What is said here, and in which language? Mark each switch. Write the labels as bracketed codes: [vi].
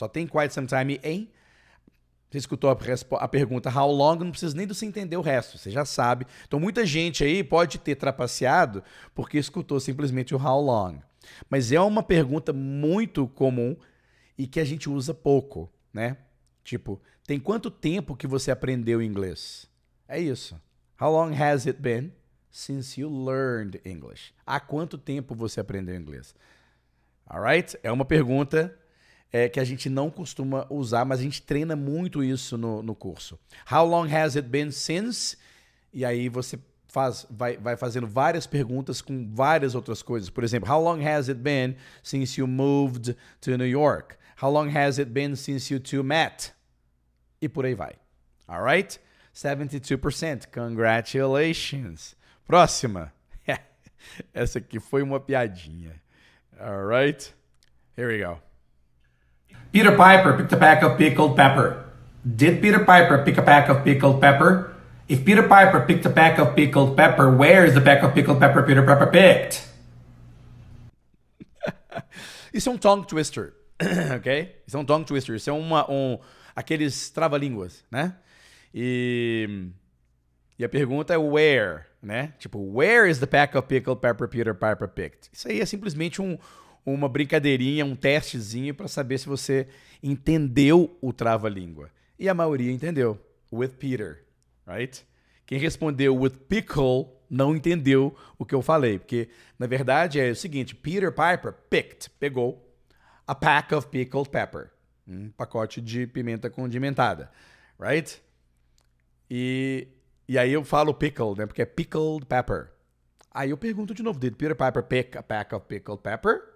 [pt] Só tem [en] quite some time [pt] e em. Você escutou a pergunta [en] how long, [pt] não precisa nem de você entender o resto, você já sabe. Então muita gente aí pode ter trapaceado porque escutou simplesmente o [en] how long. [pt] Mas é uma pergunta muito comum e que a gente usa pouco, né? Tipo, tem quanto tempo que você aprendeu inglês? É isso. [en] How long has it been since you learned English? [pt] Há quanto tempo você aprendeu inglês? [en] Alright? [pt] É uma pergunta que a gente não costuma usar, mas a gente treina muito isso no curso. [en] How long has it been since? [pt] E aí você vai fazendo várias perguntas com várias outras coisas. Por exemplo, [en] how long has it been since you moved to New York? How long has it been since you two met? [pt] E por aí vai. [en] Alright? [pt] 72%. [en] Congratulations. [pt] Próxima. Essa aqui foi uma piadinha. [en] Alright? Here we go. Peter Piper picked a pack of pickled pepper. Did Peter Piper pick a pack of pickled pepper? If Peter Piper picked a pack of pickled pepper, where is the pack of pickled pepper Peter Piper picked? [pt] Isso é um [en] tongue twister, [pt] ok? Isso é um tongue twister. Isso é aqueles trava-línguas, né? E a pergunta é where, né? Tipo, [en] where is the pack of pickled pepper Peter Piper picked? [pt] Isso aí é simplesmente uma brincadeirinha, um testezinho para saber se você entendeu o trava-língua. E a maioria entendeu. [en] With Peter, right? [pt] Quem respondeu [en] with pickle [pt] não entendeu o que eu falei, porque na verdade é o seguinte, [en] Peter Piper picked, [pt] pegou [en] a pack of pickled pepper, [pt] um pacote de pimenta condimentada, [en] right? [pt] E aí eu falo pickle, né? Porque é [en] pickled pepper. [pt] Aí eu pergunto de novo, [en] did Peter Piper pick a pack of pickled pepper?